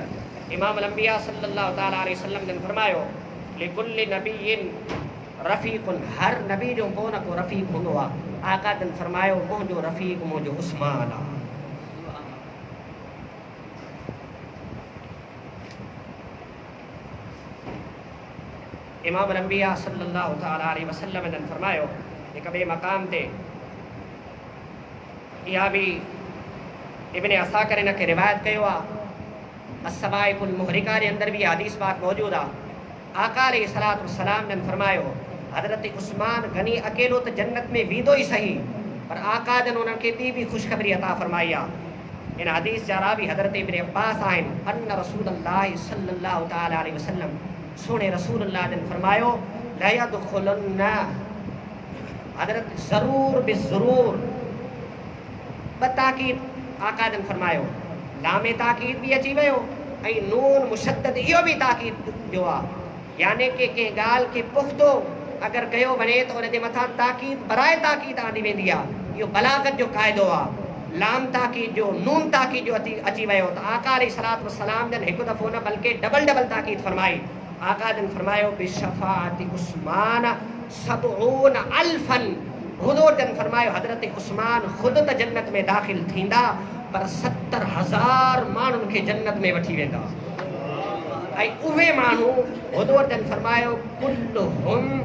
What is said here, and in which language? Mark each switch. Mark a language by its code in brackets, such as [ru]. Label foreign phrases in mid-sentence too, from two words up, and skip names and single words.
[sd] इमाम अल-अंबिया [ar] صلى الله تعالى عليه وسلم [sd] जन फरमायो [ar] لكل نبي رفيق, [sd] हर नबी जो को न को रफ़ीक हूंदो आहे। आका जन फरमायो मुंहिंजो रफ़ीक मुंहिंजो उस्मान आहे। इमाम अल-अंबिया [ar] صلى الله تعالى عليه وسلم [sd] जन फरमायो हिक ॿिए मक़ाम ते, इहा बि इब्न असाकिर इन खे रिवायत कयो आहे अस्सवाइकुल मुहरिका जे अंदर भी हदीस पाक मौजूद आहे। आका [ar] عليه الصلاة والسلام [sd] जन फरमायो हज़रत उस्मान गनी अकेलो तो जन्नत में वींदो ही सही, पर आका जन उन्हनि खे ॿी भी ख़ुशख़बरी अता फरमाई आहे। इन हदीस जा रावी हज़रत इब्न अब्बास आहिनि [ar] أن رسول الله صلى الله تعالى عليه وسلم, [sd] सोने रसूलुल्लाह जन फरमायो لَيَدْخُلُنَّ حضرت ضرور بالضرور بتاکید آقا جن فرماयो لام تاکید بھی اچی ویو ऐं नून मुशद्दद इहो भी ताक़ीद ॾियो आहे यानी कि कंहिं ॻाल्हि खे पुख़्तो अगरि कयो वञे त उन जे मथां ताक़ीद बराए ताक़ीद आंदी वेंदी आहे इहो बलागत जो क़ाइदो आहे लाम ताक़ीद जो नून ताक़ीद जो अची वियो त आका [ar] عليه الصلاة والسلام [sd] जन हिकु दफ़ो न बल्कि डबल ताक़ीद फरमाई आका जन फरमायो [ar] بشفاعة عثمان 70 ألفا [sd] हुज़ूर जन फरमायो हज़रत उस्मान ख़ुद त जन्नत में दाख़िल थींदा पर 70,000 माण्हुनि खे जन्नत में वठी वेंदा ऐं उहे माण्हू हुज़ूर जन फरमायो कुल्लुहुम